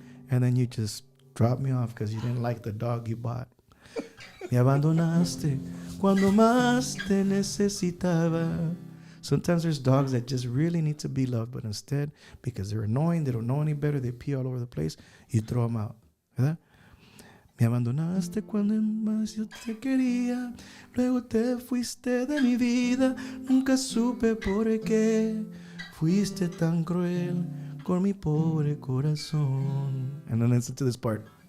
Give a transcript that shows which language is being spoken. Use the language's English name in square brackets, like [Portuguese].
[English] And then you just dropped me off because you didn't like the dog you bought. [Spanish] Me abandonaste cuando más te necesitaba. [English] Sometimes there's dogs that just really need to be loved, but instead, because they're annoying, they don't know any better, they pee all over the place, you throw them out. [Spanish] ¿Verdad? Me abandonaste cuando más yo te quería, luego te fuiste de mi vida, nunca supe por qué fuiste tan cruel con mi pobre corazón. [English] And then listen to this part.